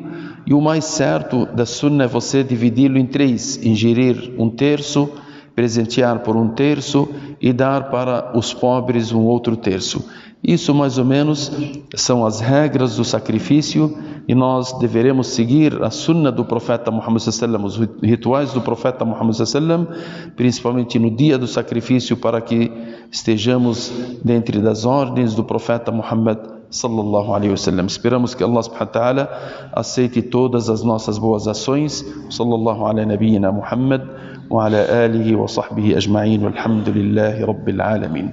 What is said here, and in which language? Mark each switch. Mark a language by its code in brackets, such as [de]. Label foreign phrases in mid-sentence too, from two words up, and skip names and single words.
[pt] E o mais certo da sunna é você dividi-lo em 3, ingerir 1/3, presentear por 1/3 e dar para os pobres 1/3. Isso mais ou menos são as regras do sacrifício e nós deveremos seguir a sunna do profeta Muhammad [ar] صلى الله عليه وسلم, [pt] os rituais do profeta Muhammad [ar] صلى الله عليه وسلم, [pt] principalmente no dia do sacrifício, para que estejamos dentro das ordens do profeta Muhammad [ar] صلى الله عليه وسلم. [pt] Esperamos que [ar] الله سبحانه وتعالى [pt] aceite todas as nossas boas ações. [ar] صلى الله على نبينا محمد وعلى آله وصحبه أجمعين والحمد لله رب العالمين.